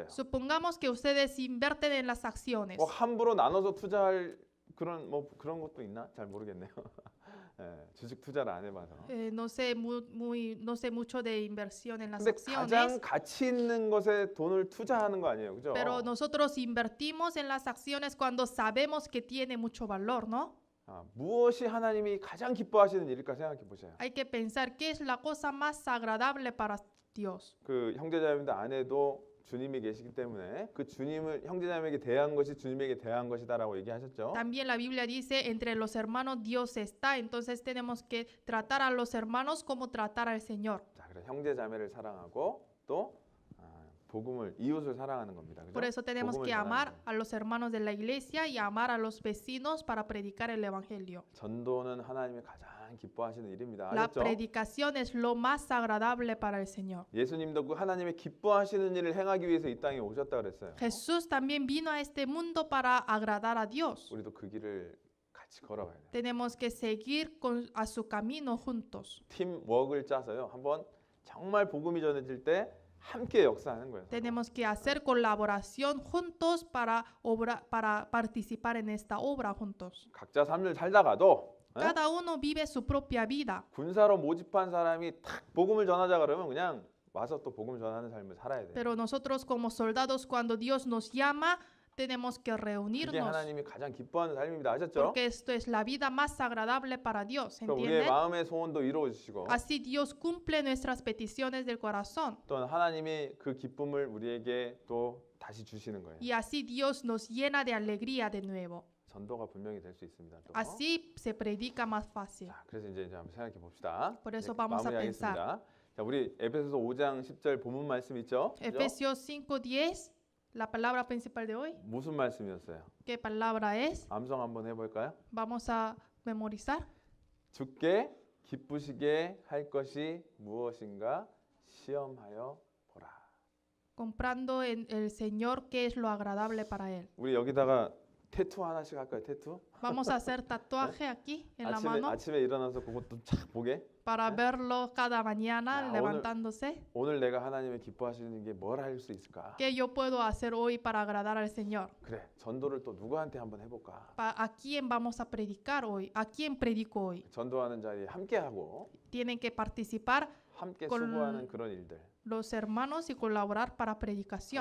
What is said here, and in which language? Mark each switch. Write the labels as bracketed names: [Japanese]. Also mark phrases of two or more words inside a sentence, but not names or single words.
[Spanish] Supongamos que ustedes invierten en las acciones. [Korean] 뭐 함부로 나눠서 투자할 그런 것도 있나? 잘 모르겠네요. 예, 주식 투자를 안 해봐서. [Spanish] No sé no sé mucho de inversión en las [Korean] 근데 [Spanish] acciones. [Korean] 가장 가치 있는 것에 돈을 투자하는 거 아니에요, 그죠? [Spanish] Pero nosotros invertimos en las acciones cuando sabemos que tiene mucho valor, ¿no? [Korean] 무엇이 하나님이 가장 기뻐하시는 일일까 생각해 보세요. [Spanish] Hay que pensar qué es la cosa más agradable para Dios. [Korean] 그 형제자매들 안에도 주님이 계시기 때문에 그 주님을 형제자매에게 대한 것이 주님에게 대한 것이다라고 얘기하셨죠. [Spanish] También la Biblia dice, entre los hermanos Dios está, entonces tenemos que tratar a los hermanos como tratar al Señor. [Korean] 자, 그래 형제자매를 사랑하고 또 복음을 이웃을 사랑하는 겁니다. 그죠? [Spanish] Por eso tenemos [Korean] 복음을 [Spanish] que [Korean] 전하는 [Spanish] amar [Korean] 거예요. [Spanish] a los hermanos de la iglesia y amar a los vecinos para predicar el evangelio. [Korean] 전도는 하나님이 가장 기뻐하시는 일입니다. [Spanish] La [Korean] 아셨죠? [Spanish] predicación es lo más agradable para el Señor. [Korean] 예수님도 그 하나님의 기뻐하시는 일을 행하기 위해서 이 땅에 오셨다 그랬어요. [Spanish] Jesús también vino a este mundo para agradar a Dios. [Korean] 우리도 그 길을 같이 걸어가야 돼요. [Spanish] Tenemos que seguir a su camino juntos. [Korean] 팀워크를 짜서요. 한번 정말 복음이 전해질 때 함께 역사하는 거예요. [Spanish] Tenemos que hacer colaboración juntos para participar en esta obra juntos. [Korean] 각자 삶을 살다가도 [Spanish] Cada uno vive su propia vida. [Korean] 군사로 모집한 사람이 탁 복음을 전하자 그러면 그냥 와서 또 복음 전하는 삶을 살아야 돼요. [Spanish] Pero nosotros como soldados, cuando Dios nos llama, tenemos que [Korean] 그게 [Spanish] reunirnos. [Korean] 하나님이 가장 기뻐하는 삶입니다. 아셨죠? [Spanish] Porque esto es la vida más agradable para Dios, [Korean] 그러니까 우리의 [Spanish] ¿entienden? [Korean] 마음의 소원도 이루어 주시고 [Spanish] Así Dios cumple nuestras peticiones del corazón. [Korean] 또한 하나님이 그 기쁨을 우리에게 또 다시 주시는 거예요. [Spanish] Y así Dios nos llena de alegría de nuevo. [Korean] 전도가 분명히 될 수 있습니다. 또. [Spanish] Así se predica más fácil. [Korean] 자, 그래서 이제 한번 생각해 봅시다. [Spanish] Por eso vamos a [Korean] 마무리하겠습니다. 자, 우리 에베소서 5장 10절 본문 말씀 있죠? 그죠? [Spanish] Efesios 5:10, la palabra principal de hoy. [Korean] 무슨 말씀이었어요? [Spanish] ¿Qué palabra es? [Korean] 암송 한번 해볼까요? [Spanish] Vamos a memorizar. [Korean] 주께 기쁘시게 할 것이 무엇인가 시험하여 보라. [Spanish] Comprando en el Señor qué es lo agradable para Él. [Korean] 우리 여기다가 태투 하나씩 할까요? 태투? [Spanish] Vamos a hacer tatuaje aquí en la mano [Korean] 아침에 일어나서 그것도 착 보게. [Spanish] para verlo cada mañana Ah, levantándose. [Korean] 오늘 내가 하나님의 기뻐하시는 게 뭘 할 수 있을까? [Spanish] ¿Qué yo puedo hacer hoy para agradar al Señor? [Korean] 그래, 전도를 또 누구한테 한번 해볼까? [Spanish] ¿A quién vamos a predicar hoy? ¿A quién predico hoy? [Korean] 전도하는 자리에 함께 하고 [Spanish] Tienen que participar [Korean] 함께 [Spanish] con- [Korean] 수고하는 그런 일들. [Spanish] los hermanos y colaborar para predicación.